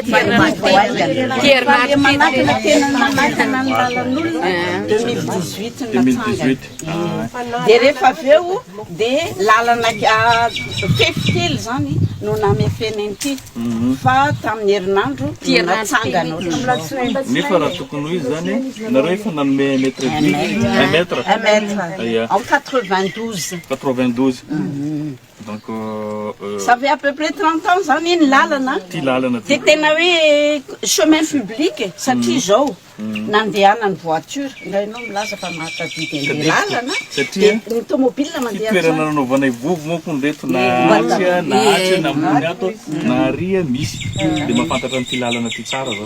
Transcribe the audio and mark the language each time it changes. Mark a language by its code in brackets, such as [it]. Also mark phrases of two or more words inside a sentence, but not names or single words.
[mg] manakana tena nanakana ny lalan'olona 2018 natsangany dia rehefa avy eo dia lalana fefitely zany no namefenany ty fa tamin'ny herinandro natsangana nefa raha tokony ho izy zany nareo efa nanome metre [fr] en 92. 92. Donc ça fait à peu près 30 ans [mg] zany iny lalana. Ty lalana ty. Tena hoe [fr] chemin public [mg] satria zao nandehanany voiture ngainao milaza fa mahatadidy ny lalana. Satria ny tomobile mandeha. Toerana nanaovanay vovo moa koa ndeto na atsia na ambony ato na aria misy dia mahafantatra ny ty lalana ty tsara zao.